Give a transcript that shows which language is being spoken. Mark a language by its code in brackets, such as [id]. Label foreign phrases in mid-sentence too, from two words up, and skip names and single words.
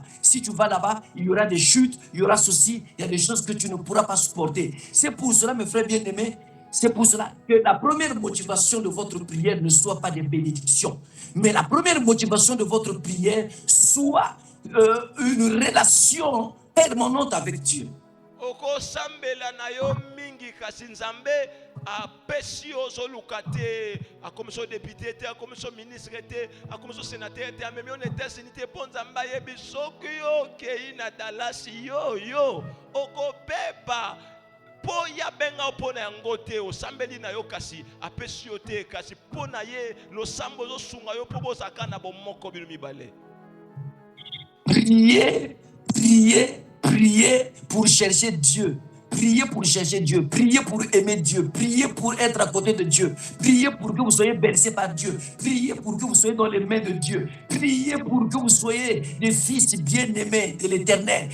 [fr] Si tu vas là-bas, il y aura des chutes, il y aura ceci, il y a des choses que tu ne pourras pas supporter. C'est pour cela, mes frères bien-aimés, c'est pour cela que la première motivation de votre prière ne soit pas des bénédictions, mais la première motivation de votre prière soit une relation permanente avec Dieu. [ln] Oh, oko sambela na yo mingi kasi nzambe apesi ozoluka te, akomi so député te, akomi so ministre te, akomi so sénateur te, amemi yo na États-Unis te, mpo nzambe ayebi soki yo okei na Dallas yo okobeba po ya benga po na yango te, osambeli na yo kasi apesi yo te, kasi po na ye losambo ozosunga yo po bozaka na bomoko bino mibale. [fr] Priez pour chercher Dieu. Priez pour chercher Dieu. Priez pour aimer Dieu. Priez pour être à côté de Dieu. Priez pour que vous soyez bercés par Dieu. Priez pour que vous soyez dans les mains de Dieu. Priez pour que vous soyez des fils bien-aimés de l'Éternel.